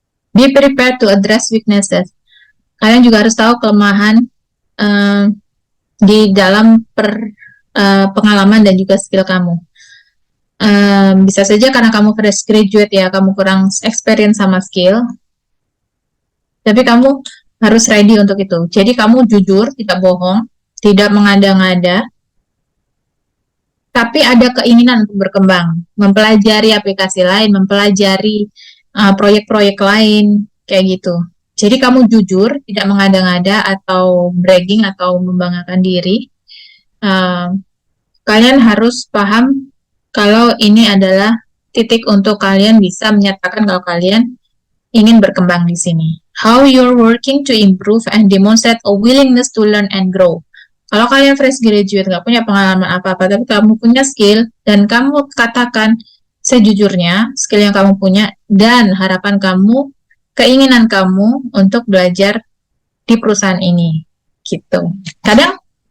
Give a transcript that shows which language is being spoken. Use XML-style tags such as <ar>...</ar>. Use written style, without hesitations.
<en>Be prepared to address weaknesses.</en> <id>Kalian juga harus tahu kelemahan di dalam pengalaman dan juga skill kamu. Bisa saja karena kamu fresh graduate ya, kamu kurang experience sama skill. Tapi kamu harus ready untuk itu. Jadi kamu jujur, tidak bohong, tidak mengada-ngada, tapi ada keinginan untuk berkembang, mempelajari aplikasi lain, mempelajari proyek-proyek lain, kayak gitu. Jadi kamu jujur, tidak mengada-ngada atau bragging atau membanggakan diri. Kalian harus paham kalau ini adalah titik untuk kalian bisa menyatakan kalau kalian ingin berkembang di sini.</id> <en>How you're working to improve and demonstrate a willingness to learn and grow.</en> <id>Kalau kalian fresh graduate, nggak punya pengalaman apa-apa, tapi kamu punya skill, dan kamu katakan sejujurnya skill yang kamu punya, dan harapan kamu, keinginan kamu untuk belajar di perusahaan ini, gitu. Kadang</id>